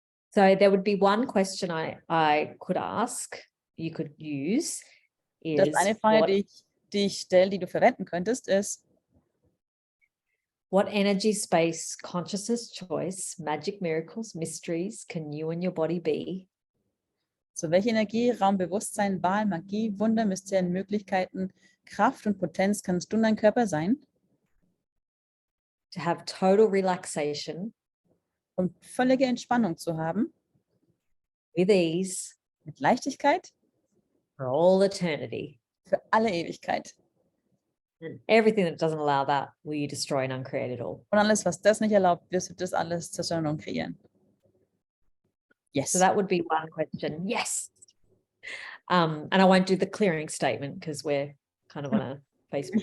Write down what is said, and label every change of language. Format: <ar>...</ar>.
<en>So there would be one question I could ask, you could use,</en> <de>Das is eine Frage, die ich stelle, die du verwenden könntest, ist,</de> <en>what energy, space, consciousness, choice, magic, miracles, mysteries can you and your body be</en> <de>so welche Energie, Raum, Bewusstsein, Wahl, Magie, Wunder, Mysterien, Möglichkeiten, Kraft und Potenz kannst du und dein Körper sein,</de> <en>to have total relaxation</en> <de>um völlige Entspannung zu haben,</de> <en>with ease</en> <de>mit Leichtigkeit,</de> <en>for all eternity.</en> <de>für alle Ewigkeit.</de> <en>And everything that doesn't allow that, will you destroy and uncreate it all?</en> <de>Und alles, was das nicht erlaubt, wirst du das alles zerstören und kreieren.</de> <en>Yes. So that would be one question. Yes. And I won't do the clearing statement because we're kind of on a Facebook.</en>